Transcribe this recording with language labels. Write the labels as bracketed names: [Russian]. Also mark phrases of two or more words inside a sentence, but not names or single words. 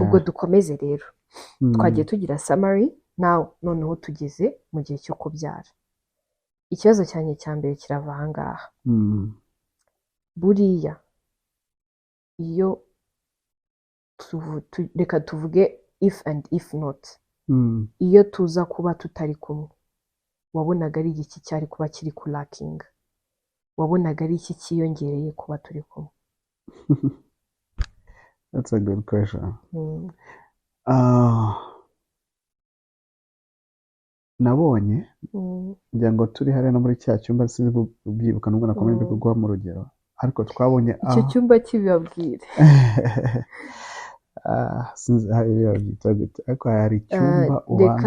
[Kinyarwanda] Ubwo dukomeze rero Mm. twagiye tugira summary noneho tugeze mu gihe cyo kubyara. Ikibazo cyanjye cya mbere kirava aha ngaha. Mm. Buriya iyo reka tuvuge [English] if and if not, Mm. [Kinyarwanda] iyo tuza kuba tutari kumwe wabonaga ari iki cyari kuba kiri kulakinga? Wabonaga ari iki cyiyongereye kuba turi kumwe? [English] That's a good question. Mm. [Kinyarwanda] Nabonye Mm. ngira ngo turi hariya no muri cya cyumba sinzi ubyibuka nubwo nakomeje kuguha mu rugero, ariko twabonye icyo cyumba kibabwire. sinzi aho byita gute, ariko hari icyumba ubanza.